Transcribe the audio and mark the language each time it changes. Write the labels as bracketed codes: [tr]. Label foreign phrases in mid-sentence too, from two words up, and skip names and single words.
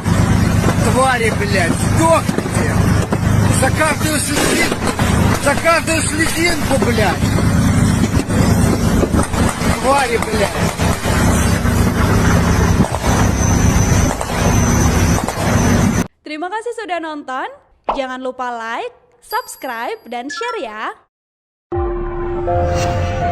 [ru] Твари, блядь, сдохните! За каждую слезинку, блядь! Твари, блядь! [id] Terima kasih sudah nonton. Jangan lupa like, subscribe, dan share ya.